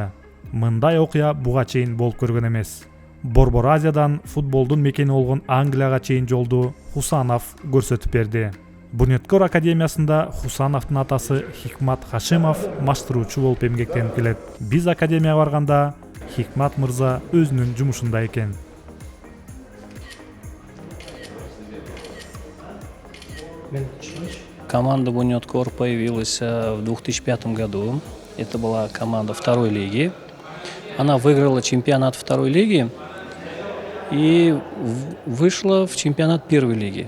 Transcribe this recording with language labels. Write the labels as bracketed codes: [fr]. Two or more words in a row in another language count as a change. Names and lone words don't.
[ky] Мындай окуя буга чейин болуп көргөн эмес. Борбор Азиядан футболдун мекени болгон Англияга чейин жолду Хусанов көрсөтүп берди. Bunyodkor академиясында Хусановдун атасы Хикмат Хашимов маштыруучу болуп эмгектенип келет. Биз академияга барганда Хикмат мырза өзүнүн жумушунда экен. [ru] Команда Bunyodkor появилась в 2005 году. Это была команда второй лиги. Она выиграла чемпионат второй лиги и вышла в чемпионат первой лиги.